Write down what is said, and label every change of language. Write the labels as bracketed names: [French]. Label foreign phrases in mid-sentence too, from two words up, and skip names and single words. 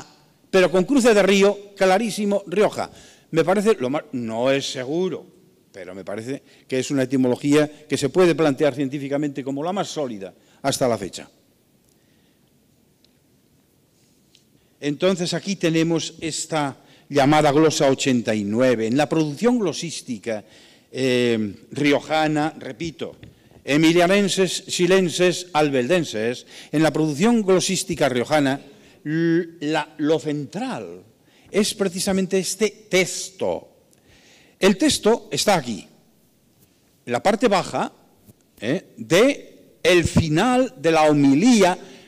[Spanish] Pero con cruce de río, clarísimo, Rioja. Me parece, no es seguro, pero me parece que es una etimología que se puede plantear científicamente como la más sólida hasta la fecha. Entonces aquí tenemos esta llamada glosa 89. En la producción glosística riojana, repito, emilianenses, silenses, albeldenses, en la producción glosística riojana, lo central es precisamente este texto. El texto está aquí, en la parte baja del final de la homilía.